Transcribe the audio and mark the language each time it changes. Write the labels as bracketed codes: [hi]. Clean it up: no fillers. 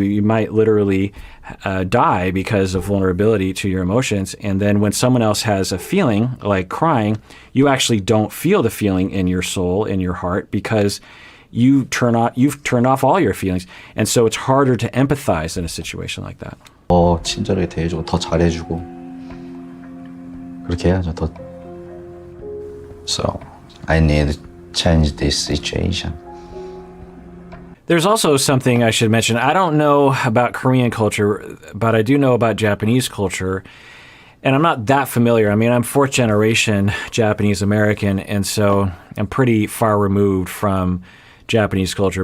[en] You might literally die because of vulnerability to your emotions. And then when someone else has a feeling like crying, you actually don't feel the feeling in your soul, in your heart, because you've turned off all your feelings. And so it's harder to empathize in a situation like that. [ko] 더 친절하게 대해주고 더 잘해주고 그렇게 해야죠. 더. [en] So I need to change this situation. There's also something I should mention. I don't know about Korean culture, but I do know about Japanese culture. And I'm not that familiar. I mean, I'm fourth generation Japanese American, and so I'm pretty far removed from Japanese culture.